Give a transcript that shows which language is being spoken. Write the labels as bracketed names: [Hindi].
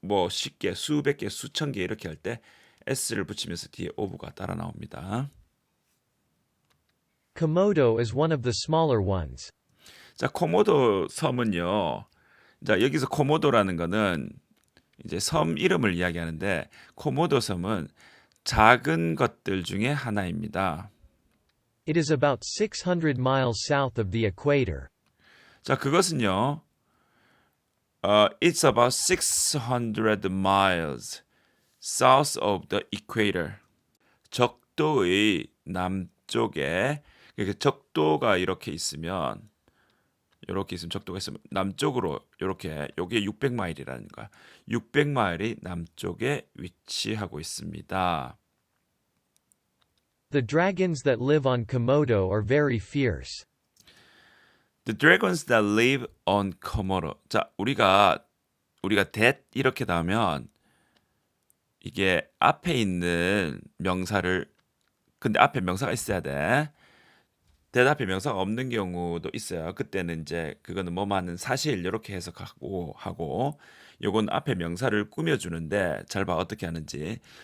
[Korean] 쉽게 수백 개, 수천 개 이렇게 할 때 s를 붙이면서 뒤에 of가 따라 나옵니다. [English] Komodo is one of the smaller ones. [Korean] 자, 코모도 섬은요. 자, 여기서 코모도라는 거는 이제 섬 이름을 이야기하는데 코모도 섬은 작은 것들 중에 하나입니다. [English] It is about 600 miles south of the equator. [Korean] 자, 그것은요. [English] It's about 600 miles south of the equator. [Korean] 적도의 남쪽에, 그러니까 적도가 이렇게 있으면 적도가 있으면 남쪽으로 이렇게, 요게 600마일이라는 거야. 600마일이 남쪽에 위치하고 있습니다. [English] The dragons that live on Komodo are very fierce. The dragons that live on Komodo. [Korean] 자, 우리가 that 이렇게 나오면 이게 앞에 있는 명사를, 근데 앞에 명사가 있어야 돼. that 앞에 명사가 없는 경우도 있어요. 그때는 이제 그거는 뭐만은 사실 이렇게 해석하고 요건 앞에 명사를 꾸며주는데 잘 봐 어떻게 하는지.